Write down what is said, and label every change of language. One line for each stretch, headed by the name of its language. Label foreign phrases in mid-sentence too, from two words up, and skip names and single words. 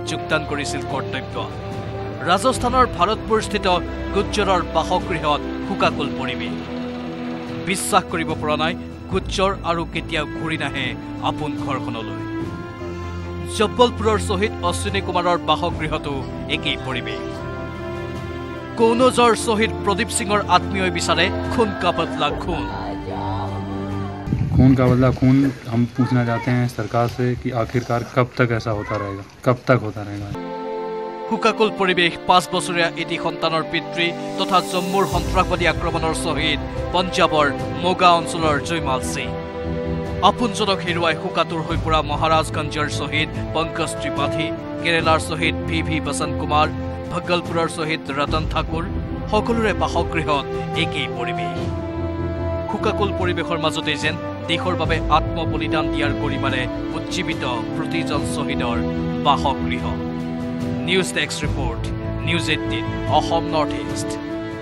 Assamese: যোগদান কৰিছিল কৰ্তব্য ৰাজস্থানৰ ভাৰতপুৰস্থিত গুজ্জৰৰ বাসগৃহত শোকাকুল পৰিৱেশ বিশ্বাস কৰিব পৰা নাই গুজ্জৰ আৰু কেতিয়াও ঘূৰি নাহে আপোন ঘৰখনলৈ জব্বলপুৰৰ শ্বহীদ অশ্বিনী কুমাৰৰ বাসগৃহতো একেই পৰিৱেশ কৌনজৰ শ্বহীদ প্ৰদীপ সিঙৰ আত্মীয় বিচাৰে
Hindi: खून का बदला खून खून का बदला खून हम पूछना चाहते हैं सरकार से कि आखिरकार कब तक ऐसा होता रहेगा कब तक होता रहेगा
Assamese: শোকাকুল পৰিৱেশ 5 বছৰীয়া এটি সন্তানৰ পিতৃ তথা জম্মুৰ সন্ত্ৰাসবাদী আক্ৰমণৰ শ্বহীদ পঞ্জাবৰ মোগা অঞ্চলৰ জয়মাল সিং আপোনজনক হেৰুৱাই শোকাতুৰ হৈ পৰা মহাৰাজগঞ্জৰ শ্বহীদ পংকজ ত্ৰিপাঠী কেৰেলাৰ শ্বহীদ VV বসন্ত কুমাৰ ভগলপুৰৰ শ্বহীদ ৰতন ঠাকুৰ সকলোৰে বাসগৃহত একেই পৰিৱেশ শোকাকুল পৰিৱেশৰ মাজতে যেন দেশৰ বাবে আত্মবলিদান দিয়াৰ গৰিমাৰে উজ্জীৱিত প্ৰতিজন শ্বহীদৰ বাসগৃহ নিউজ ডেস্ক ৰিপৰ্ট নিউজ 18 অসম নৰ্থ ইষ্ট